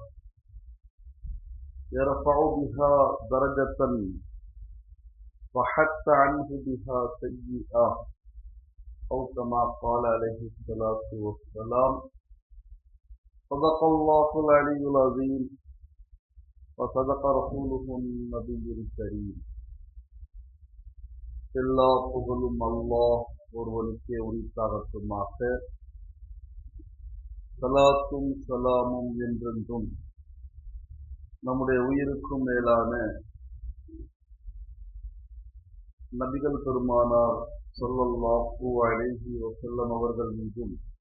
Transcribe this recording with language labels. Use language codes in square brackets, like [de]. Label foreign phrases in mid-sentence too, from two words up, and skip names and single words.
[ar] يرفع بها درجة وحتى عنه بها سيئة أو كما قال عليه الصلاة والسلام صدق الله العلي العظيم وصدق رسوله النبي الكريم [ta] எல்லா புகழும் அல்லாஹ் ஒருவனுக்கே உரித்தாகட்டுமாக. சலாத்தும் சலாமும் என்றென்றும் நம்முடைய உயிருக்கும் மேலான நபிகள் பெருமானார் [ar] صلى الله عليه وسلم [ta] அவர்கள் மீதும்